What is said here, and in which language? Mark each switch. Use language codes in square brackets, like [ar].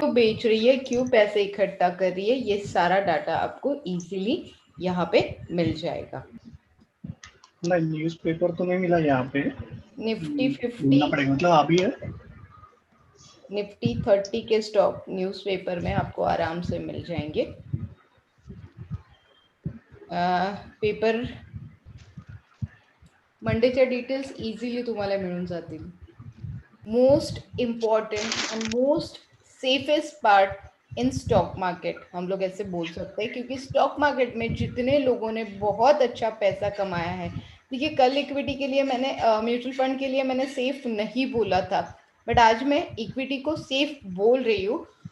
[hi] तो बेच रही है, क्यों पैसे इकट्ठा कर रही है, ये सारा डाटा आपको इजीली यहाँ पे मिल जाएगा। नहीं, न्यूज़पेपर तो नहीं मिला यहाँ पे। निफ्टी ढूंढना 50, पड़ेगा, मतलब अभी है। निफ्टी 30 के स्टॉक न्यूज़पेपर में आपको आराम से मिल जाएंगे। [mr] पेपर मंडेच्या डिटेल्स इझिली तुम्हाला मिळून जातील। [en] most important and most safest part in stock market [hi] हम लोग ऐसे बोल सकते हैं, क्योंकि स्टॉक मार्केट में जितने लोगों ने बहुत अच्छा पैसा कमाया है, देखिए कल इक्विटी के लिए मैंने म्यूचुअल फंड के लिए मैंने सेफ नहीं बोला था, बट आज मैं इक्विटी को सेफ बोल रही हूँ।